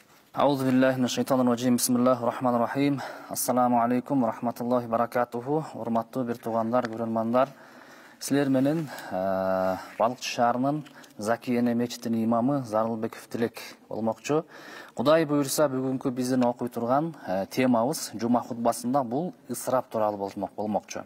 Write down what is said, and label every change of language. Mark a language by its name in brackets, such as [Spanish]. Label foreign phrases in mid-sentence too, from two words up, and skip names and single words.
[Arabic] أعوذ بالله من الشيطان الرجيم. بسم الله الرحمن الرحيم السلام عليكم ورحمة الله وبركاته. [Kyrgyz] Урматтуу бир туугандар, көрөрмандар. Силер менен Балыкчы шаарынын Заки эне мечитинин имамы Зарылбеков Тилек болмокчу. Кудай буйрса, бүгүнкү биздин окуй турган темабыз жума хутбасында бул ысырап тууралуу болмокчу.